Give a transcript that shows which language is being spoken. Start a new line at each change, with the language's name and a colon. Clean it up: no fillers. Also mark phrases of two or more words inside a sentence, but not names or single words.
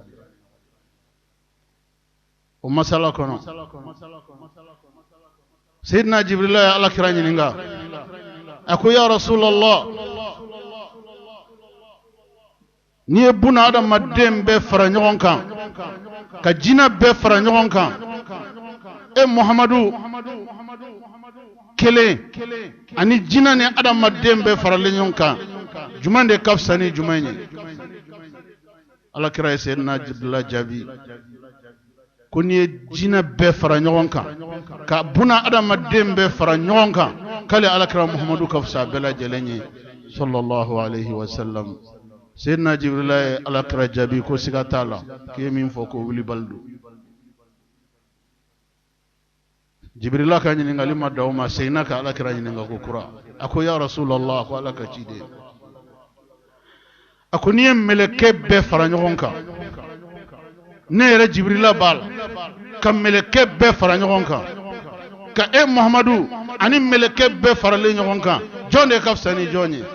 Bambara: O masala kɔnɔ Seydina Jibrila ye alakira ɲininka a ko
Arabic: يا رسول الله,
Bambara: n'i ye buna adamaden bɛɛ fara ɲɔgɔn kan ka jinɛ bɛɛ fara ɲɔgɔn kan, e Muhamadu kelen ani jinɛ ni adamaden bɛɛ faralen ɲɔgɔn kan, jumɛn de ka fisa ni jumɛn ye? Alakira ye Seydina Jibrila jaabi ko n'i ye jinɛ bɛɛ fara ɲɔgɔn kan ka buna adamaden bɛɛ fara ɲɔgɔn kan, k'ale alakira Muhamadu ka fisa bɛɛ lajɛlen ye
Arabic: صلى الله عليه وسلم.
Bambara: Seydina Jibrila ye alakira jaabi ko siga t'a la, k'i ye min fɔ ko wuli bali don. Jibrila ka ɲininkali ma da o ma, seginna ka alakira ɲininka ko kura. A ko
Arabic: يا رسول الله,
Bambara: a ko ala ka ciden, a ko n'i ye mɛlɛkɛ bɛɛ fara ɲɔgɔn kan, ne yɛrɛ Jibrila b'a la, ka mɛlɛkɛ bɛɛ fara ɲɔgɔn kan, ka e Muhamadu ani mɛlɛkɛ bɛɛ faralen ɲɔgɔn kan, jɔn de ka fisa ni jɔn ye?